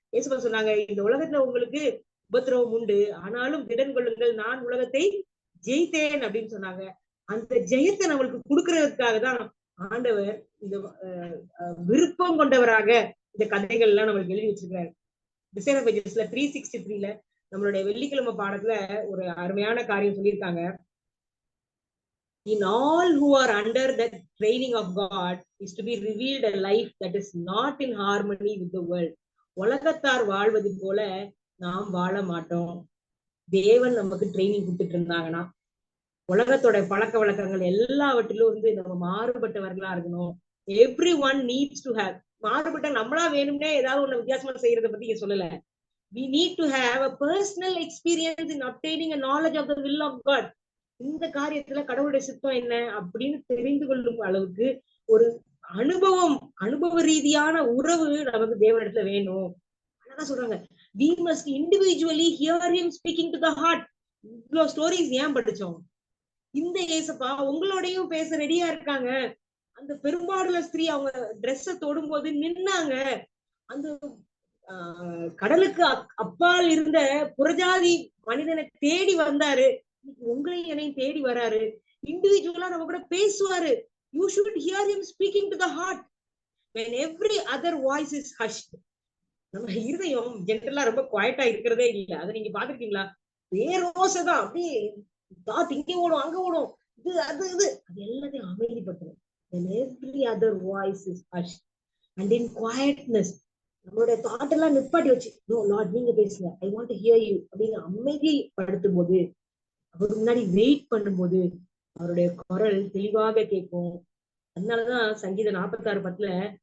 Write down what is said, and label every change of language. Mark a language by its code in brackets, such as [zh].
[ta] ஏசுப்பா சொன்னாங்க, இந்த உலகத்துல உங்களுக்கு உபத்திரவம் உண்டு, ஆனாலும் திடன் கொள்ளுங்கள், நான் உலகத்தை ஜெயித்தேன் அப்படின்னு சொன்னாங்க. அந்த ஜெயத்தை நம்மளுக்கு கொடுக்கறதுக்காக தான் ஆண்டவர் இந்த விருப்பம் கொண்டவராக இந்த கதைகள் எல்லாம் நம்மளுக்கு எழுதி வச்சிருக்கிறாரு. டிசைன் ஆஃப் பேஜஸ்ல 363ல நம்மளுடைய வெள்ளிக்கிழமை பாடத்துல ஒரு அருமையான காரியம் சொல்லியிருக்காங்க. [en] In all who are under the training of God is to be revealed a life that is not in harmony with the world. [ta] உலகத்தார் வாழ்வது போல நாம் வாழ மாட்டோம். தேவன் நமக்கு ட்ரைனிங் கொடுத்துட்டு இருந்தாங்கன்னா உலகத்தோட பழக்க வழக்கங்கள் எல்லாவற்றிலும் வந்து நம்ம மாறுபட்டவர்களா இருக்கணும். [en] Every one needs to have. [ta] மாறுபட்ட நம்மளா வேணும்னே ஏதாவது ஒண்ணு வித்தியாசமா செய்யறத பத்தி இங்க சொல்லல. [en] We need to have a personal experience in obtaining a knowledge of the will of God. [ta] இந்த காரியத்துல கடவுளுடைய சித்தம் என்ன அப்படின்னு தெரிந்து கொள்ளும் அளவுக்கு ஒரு அனுபவ ரீதியான உறவு நமக்கு தேவனிடத்துல வேணும். அதான் சொல்றாங்க, [en] we must individually hear him speaking to the heart. [ta] இவ்வளவு ஸ்டோரிஸ் ஏன் படிச்சோம்? இந்த ஏசப்பா உங்களோடையும் பேச ரெடியா இருக்காங்க. அந்த பெரும்பாடுள்ள ஸ்திரீ அவங்க ட்ரெஸ்ஸ தொடும்போது நின்னாங்க. அந்த கடலுக்கு அப்பால் இருந்த புறஜாதி மனிதனை தேடி வந்தாரு. உங்களையும் என்னையும் தேடி வராரு. இண்டிவிஜுவலா நம்ம கூட பேசுவாரு. [en] You should hear him speaking to the heart when every other voice is hushed. [ta] நம்ம இருதயம் ஜென்ரலா ரொம்ப குவாய்ட்டா இருக்கிறதே இல்ல. அதை நீங்க பாத்துருக்கீங்களா? பேரோசதான் அப்படியே இங்க ஓடும் அங்க ஓடும், இது அது எல்லாத்தையும் அமைதிப்படுத்தணும். [en] when every other voice is hushed and in quietness, [ta] நம்மளுடைய தாட் எல்லாம் நிப்பாட்டி வச்சு, நோ லார்ட் நீங்க பேசுங்க, [en] I want to hear you [ta] அப்படின்னு அமைதிப்படுத்தும் போது, அவருக்கு முன்னாடி வெயிட் பண்ணும்போது அவருடைய குரல் தெளிவாக கேட்கும். அதனாலதான் சங்கீதம் 46:10